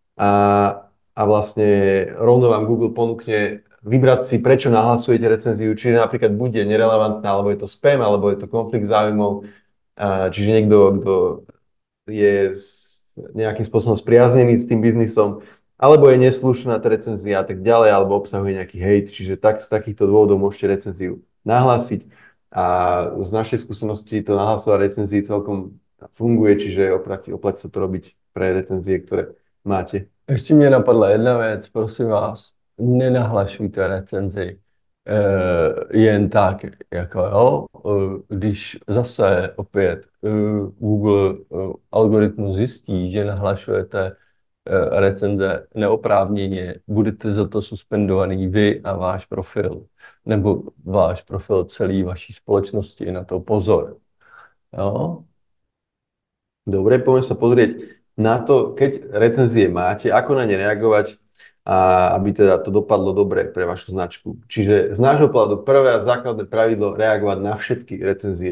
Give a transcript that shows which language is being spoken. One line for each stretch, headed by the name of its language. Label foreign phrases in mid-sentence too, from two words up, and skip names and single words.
Slovak: a vlastne rovno vám Google ponúkne vybrať si, prečo nahlasujete recenziu, či napríklad bude nerelevantná, alebo je to spam, alebo je to konflikt záujmov, čiže niekto, kto je nejakým spôsobom spriaznený s tým biznisom, alebo je neslušná tá recenzia a tak ďalej, alebo obsahuje nejaký hejt, čiže z takýchto dôvodov môžete recenziu nahlásiť. A z našej skúsenosti to nahlasovanie recenzií celkom funguje, čiže oplatí sa to robiť pre recenzie, ktoré máte.
Czech: Ještě mě napadla jedna věc, prosím vás, nenahlašujte recenzi jen tak, jako jo, když zase opět Google algoritmus zjistí, že nahlašujete recenze neoprávněně, budete za to suspendovaný vy a váš profil, nebo váš profil celé vaší společnosti, na to pozor. Jo?
Slovak: Dobre, poďme sa pozrieť na to, keď recenzie máte, ako na ne reagovať, a aby teda to dopadlo dobre pre vašu značku. Čiže z nášho pohľadu prvé a základné pravidlo reagovať na všetky recenzie.